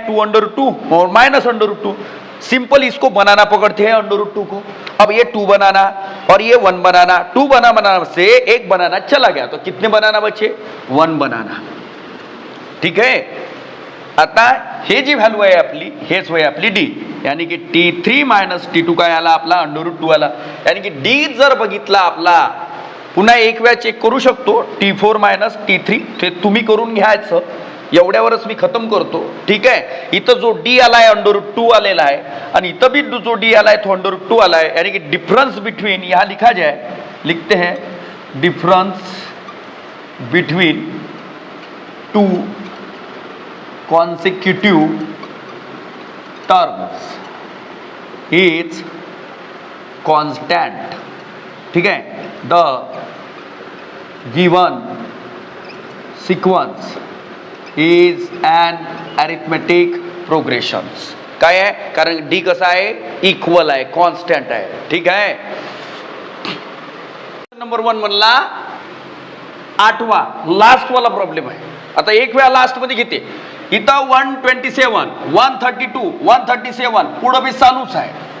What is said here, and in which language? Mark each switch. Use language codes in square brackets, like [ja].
[hi] 2 √2 और minus √2। Simple इसको बनाना पकड़ते हैं √2 को। अब ये 2 बनाना और ये 1 बनाना, 2 बनाना से 1 बनाना चला गया, तो कितने बनाना बचे? 1 बनाना। ठीक है, [mr] आता हे जी व्हॅल्यू आहे आपली, हेच होय आपली डी, यानी की T3 माइनस T2 काय आला आपला? √2 आला, यानी की डी जर बघितला आपला, पुन्हा एक वेळा चेक करू शकतो, T4 माइनस T3 ते तुम्ही करून घ्यायचं, एवढ्यावरच मी खतम करतो। ठीक आहे, इथं जो डी आलाय √2 आलेला आहे आणि इथं भी जो डी आलाय तो √2 आलाय, यानी कि डिफरेंस बिटवीन, [hi] यहां लिखा जाए, लिखते हैं [en] Difference between 2 consecutive terms is constant। [hi] ठीक है, [en] the given sequence is an arithmetic progression। [mr] काय आहे? कारण डी कसा आहे? इक्वल आहे, कॉन्स्टंट आहे। ठीक आहे, नंबर 1 म्हणला 8वा लास्ट वाला प्रॉब्लेम आहे। आता एक वेळा लास्ट मध्ये घेते, इथं 127 132 137 पुढे बी चालूच आहे।